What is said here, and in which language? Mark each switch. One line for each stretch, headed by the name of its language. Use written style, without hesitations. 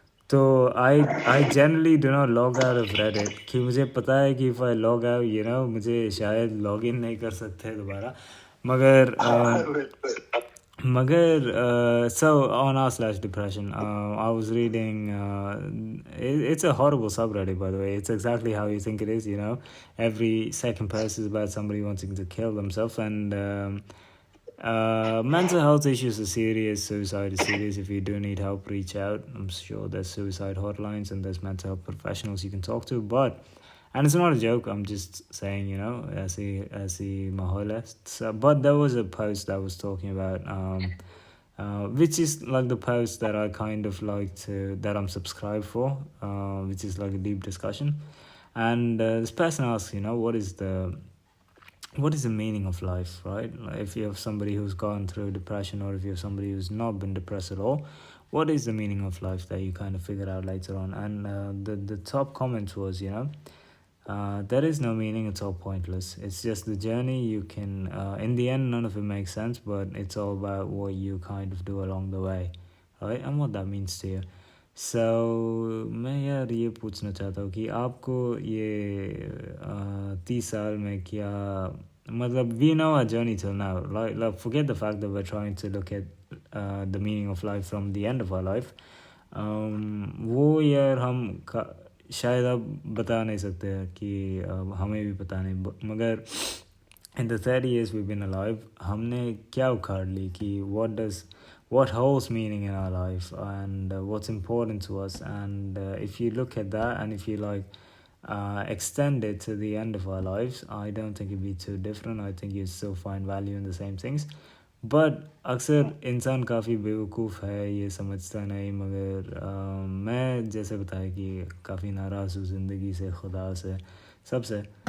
Hindi: तो
English: I generally do not log out of Reddit
Hindi: कि मुझे पता है कि
English: if I log out
Hindi: मुझे शायद लॉग इन नहीं कर सकते दोबारा.
English: मगर so on r/depression, I was reading. It's a horrible subreddit, by the way. It's exactly how you think it is. Every second post is about somebody wanting to kill themselves, and mental health issues are serious. Suicide is serious. If you do need help, reach out. I'm sure there's suicide hotlines and there's mental health professionals you can talk to. And it's not a joke. I'm just saying,
Hindi: ऐसी माहौल है.
English: But there was a post that was talking about, which is like the post that I kind of like that I'm subscribed for, which is like a deep discussion. And this person asks, what is the meaning of life, right? Like if you have somebody who's gone through depression, or if you have somebody who's not been depressed at all, what is the meaning of life that you kind of figure out later on? And the top comment was, there is no meaning, it's all pointless. It's just the journey. You can, in the end, none of it makes sense, but it's all about what you kind of do along the way, right? And what that means to you.
Hindi: So, मैं यार ये पूछना चाहता हूँ कि आपको ये 30 साल में क्या मतलब
English: we know our journey till now. Like forget the fact that we're trying to look at the meaning of life from the end of our life.
Hindi: वो यार हम शायद अब बता नहीं सकते कि हमें भी पता नहीं.
English: मगर in the 30 years we've been alive,
Hindi: हमने क्या उखाड़ ली कि
English: what holds meaning in our life and what's important to us. And if you look at that and if you extend it to the end of our lives, I don't think it'd be too different. I think you still find value in the same things.
Hindi: But अक्सर इंसान काफ़ी बेवकूफ़ है, ये समझता नहीं. मगर मैं जैसे बताया कि काफ़ी नाराज़ हूँ ज़िंदगी से, खुदा से, सबसे.